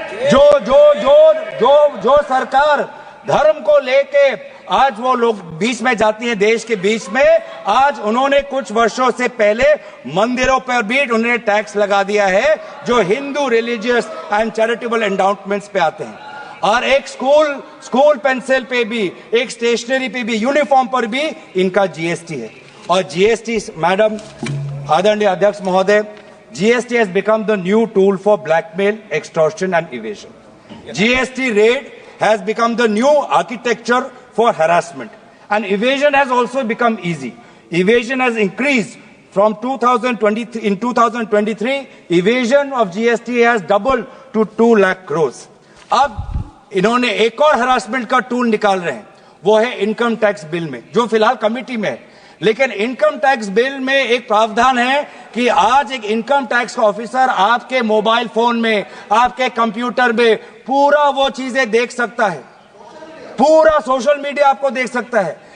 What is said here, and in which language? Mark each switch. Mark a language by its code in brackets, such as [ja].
[hi] जो सरकार धर्म को लेके आज वो लोग बीच में जाती है, देश के बीच में, आज उन्होंने कुछ वर्षों से पहले मंदिरों पर भी उन्होंने टैक्स लगा दिया है जो Hindu religious and charitable endowments पे आते हैं। और एक स्कूल पेंसिल पे भी, एक स्टेशनरी पे भी, यूनिफॉर्म पर भी इनका जीएसटी है। और जीएसटी, मैडम आदरणीय अध्यक्ष महोदय, [en] GST has become the new tool for blackmail, extortion and evasion. GST raid has become the new architecture for harassment. And evasion has also become easy. Evasion has increased from 2023. In 2023, evasion of GST has doubled to 2 lakh crores. [hi] अब इन्होंने एक और harassment का tool निकाल रहे हैं, वो है इनकम टैक्स बिल में, जो फिलहाल कमिटी में है। लेकिन इनकम टैक्स बिल में एक प्रावधान है कि आज एक इनकम टैक्स का ऑफिसर आपके मोबाइल फोन में, आपके कंप्यूटर में पूरा वो चीजें देख सकता है, पूरा सोशल मीडिया आपको देख सकता है।